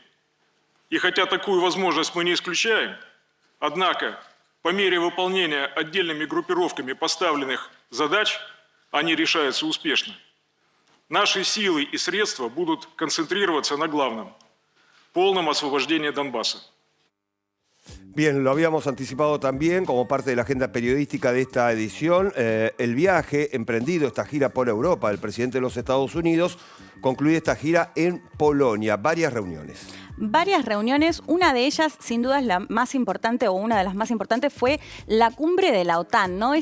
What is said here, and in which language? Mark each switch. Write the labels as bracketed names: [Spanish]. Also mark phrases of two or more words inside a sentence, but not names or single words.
[Russian] И хотя такую возможность мы не исключаем, однако по мере выполнения отдельными группировками поставленных задач они решаются успешно. Наши силы и средства будут концентрироваться на главном – полном освобождении Донбасса. [Spanish] Bien, lo habíamos anticipado también como parte de la agenda periodística de esta edición. El viaje emprendido, esta gira por Europa del presidente de los Estados Unidos, concluye esta gira en Polonia. Varias reuniones. Varias reuniones, una de ellas sin duda es la más importante o una de las más importantes fue la cumbre de la OTAN, ¿no?